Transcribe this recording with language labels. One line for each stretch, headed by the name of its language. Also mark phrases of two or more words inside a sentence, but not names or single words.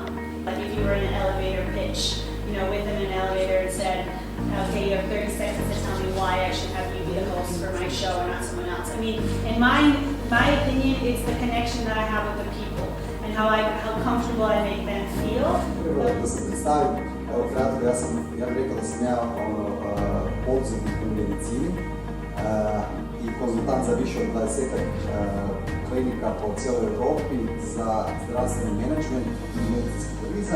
English: Like if you were in an elevator pitch, with them in an elevator and said, okay, you have 30 seconds to tell me why I should have you be the host for my show and not someone else. I mean, in my opinion, it's the connection that I have with the people and how comfortable I make them feel.
Croatian: Da se predstavim, evo kratko, ja bih rekao da sam ja poduzetnik u medicini i konzultant za više od 20 klinika po cijeloj Europi za zdravstveni menadžment i medicinski turizam.